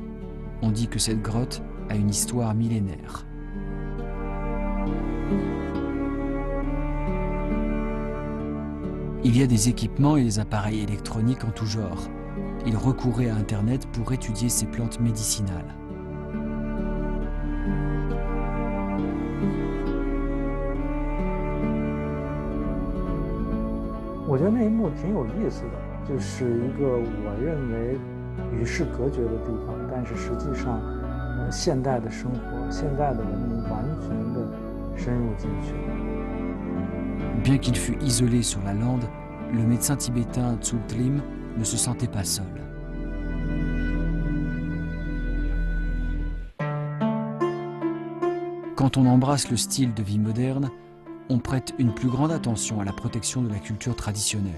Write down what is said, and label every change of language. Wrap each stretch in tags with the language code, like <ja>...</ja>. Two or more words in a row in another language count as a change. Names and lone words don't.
<fr>On dit que cette grotte a une histoire millénaire. Il y a des équipements et des appareils électroniques en tout genre. Il recourait à Internet pour étudier ces plantes médicinales.</fr> <zh>我觉得那一幕挺有意思的，就是一个我认为与世隔绝的地方，但是实际上，现代的生活、现代的文明完全的深入进去。</zh> <fr>Bien qu'il fût isolé sur la lande, le médecin tibétain Tsultrim ne se sentait pas seul. Quand on embrasse le style de vie moderne, on prête une plus grande attention à la protection de la culture traditionnelle.</fr>